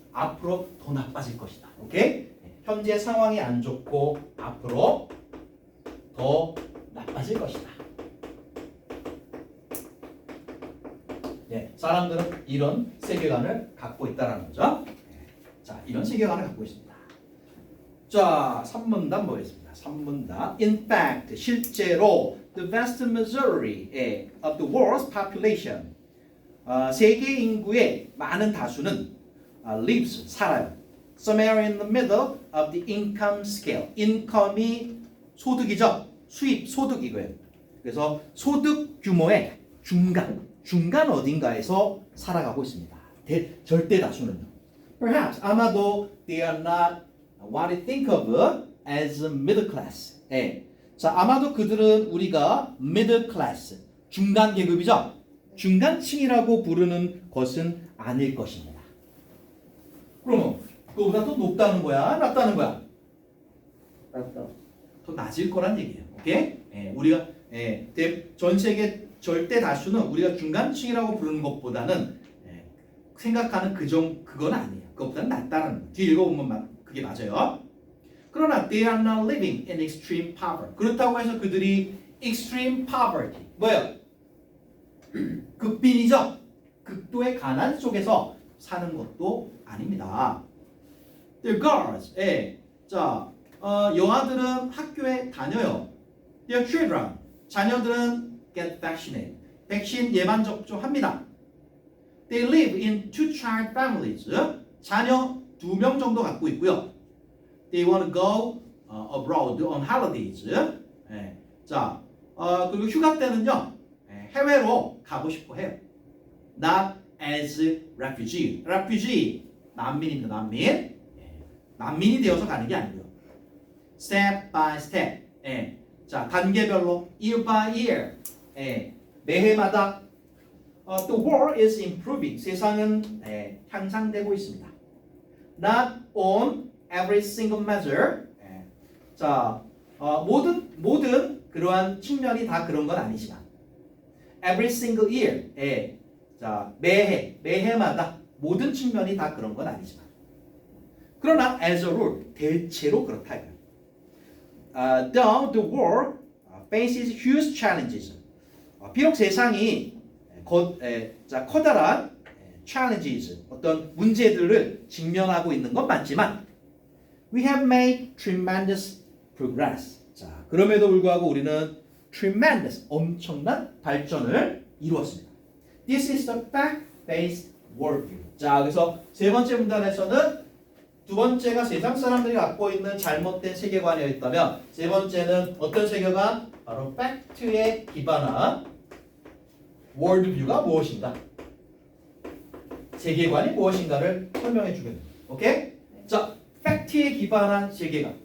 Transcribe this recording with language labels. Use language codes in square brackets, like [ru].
[ko] 앞으로 더 나빠질 것이다. 오케이? 현재 상황이 안 좋고 앞으로 더 나빠질 것이다. 사람들은 이런 세계관을 갖고 있다는 거죠. 자, 이런 세계관을 갖고 있습니다. 자, 3문단 보겠습니다. 3문단. [en] In fact, 실제로 the vast majority of the world's population, [ko] 세계 인구의 많은 다수는 [en] lives, 살아요. Somewhere in the middle of the income scale. income이 소득이죠. [ko] 수입, 소득이고요. 그래서 소득 규모의 중간 어딘가에서 살아가고 있습니다. 절대 다수는요. [en] Perhaps [ko] 아마도 [en] they are not what we think of as middle class. [ko] 예. 자, 아마도 그들은 우리가 middle class, 중간 계급이죠. 중간층이라고 부르는 것은 아닐 것입니다. 그러면 그거보다 더 높다는 거야, 낮다는 거야? 맞다. 더 낮을 거란 얘기예요. 오케이? 우리가 전 세계 절대 다수는 우리가 중간층이라고 부르는 것보다는 생각하는 그건 아니에요. 그것보다는 낮다는 거. 뒤에 읽어보면 그게 맞아요. 그러나 [en] they are not living in extreme poverty. [ko] 그렇다고 해서 그들이 extreme poverty 뭐예요? 극빈이죠. 극도의 가난 속에서 사는 것도 아닙니다. [en] They're girls. [ko] 자, 여아들은 학교에 다녀요. [en] Their children. [ko] 자녀들은 [en] get vaccinated. [ko] 백신 예방 접종합니다. [en] They live in two-child families. [ko] 자녀 2명 정도 갖고 있고요. [en] They want to go abroad on holidays. [ko] 자, 그리고 휴가 때는요, 해외로 가고 싶어 해요. [en] Not as refugee. refugee [ko] 난민입니다. 난민. 난민이 되어서 가는 게 아니고요. [en] Step by step. [ko] 자, 단계별로 [en] year by year. 매해마다 the world is improving. [ko] 세상은 향상되고 있습니다. [en] Not on every single measure. [ko] 자, 모든 그러한 측면이 다 그런 건 아니지만 [en] every single year. [ko] 자, 매해마다 모든 측면이 다 그런 건 아니지만 그러나 [en] as a rule [ko] 대체로 그렇다고요. [en] Though the world faces huge challenges. [ko] 비록 세상이 커다란 challenges, 어떤 문제들을 직면하고 있는 건 맞지만 [en] we have made tremendous progress. [ko] 자, 그럼에도 불구하고 우리는 tremendous, 엄청난 발전을 이루었습니다. [en] This is the fact-based worldview. [ko] 자, 그래서 세 번째 문단에서는 두 번째가 세상 사람들이 갖고 있는 잘못된 세계관이었다면 세 번째는 어떤 세계관? 바로 팩트에 기반한 월드뷰가 무엇인가? 세계관이 무엇인가를 설명해 주겠습니다. 오케이? 자, 팩트에 기반한 세계관.